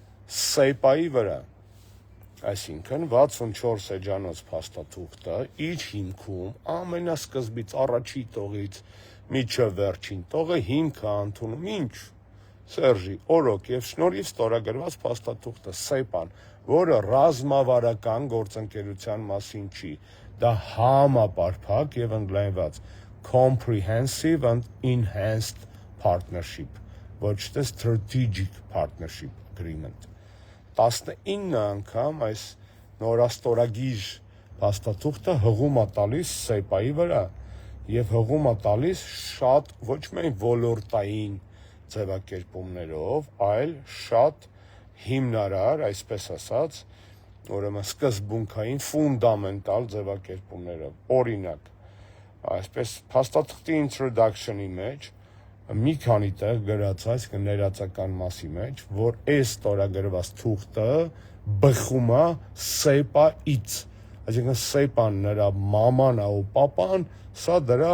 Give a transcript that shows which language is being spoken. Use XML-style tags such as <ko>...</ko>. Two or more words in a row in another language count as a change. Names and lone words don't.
<hy>SEPA-ի վրա։ Այսինքն 64 էջանոց փաստաթուղթը իր հիմքում ամենասկզբից առաջի տողից միջև վերջին տողը հիմք է ընդունում ինչ Սերժի օրոք եւ շնորհիվ ստորագրված փաստաթուղթը SEPA-ն, որը ռազմավարական գործընկերության մասին չի, դա համապարփակ եւ ընդլայնված</hy> <en>comprehensive and enhanced partnership,</en> <hy>ոչ թե</hy> <en>strategic partnership agreement։</en> <hy>19 անգամ այս նորաստորագիր փաստաթուղթը հղում է տալիս SEPA-ի վրա եւ հղում է տալիս շատ ոչ միայն ոլորտային ձևակերպումներով, այլ շատ հիմնարար, այսպես ասած, ուրեմն սկզբունքային ֆունդամենտալ ձևակերպումներով։ Օրինակ, այսպես փաստաթղթի introduction-ի մեջ մի քանի տեղ գրած այս ներածական մասի մեջ, որ այս ստորագրված թուղթը բխում է SEPA-ից, այսինքն SEPA-ն նրա մաման է ու պապան, սա դրա</hy>